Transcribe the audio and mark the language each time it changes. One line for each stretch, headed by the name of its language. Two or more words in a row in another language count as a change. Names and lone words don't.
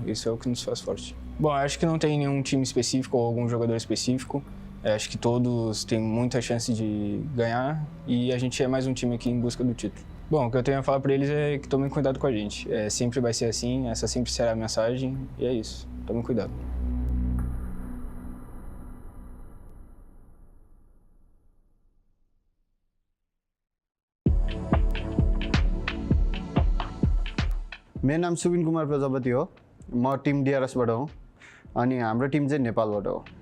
Portuguese: Isso é o que nos faz forte. Bom, eu acho que não tem nenhum time específico ou algum jogador específico. Eu acho que todos têm muita chance de ganhar e a gente é mais um time aqui em busca do título. Bom, o que eu tenho a falar para eles é que tomem cuidado com a gente. Sempre vai ser assim, essa sempre será a mensagem e é isso. Tomem cuidado.
Nepali: मेरो नाम सुबिन कुमार प्रजापति हो, म टिम DRS बाट हो अनि हाम्रो टिम चाहिँ नेपालबाट हो।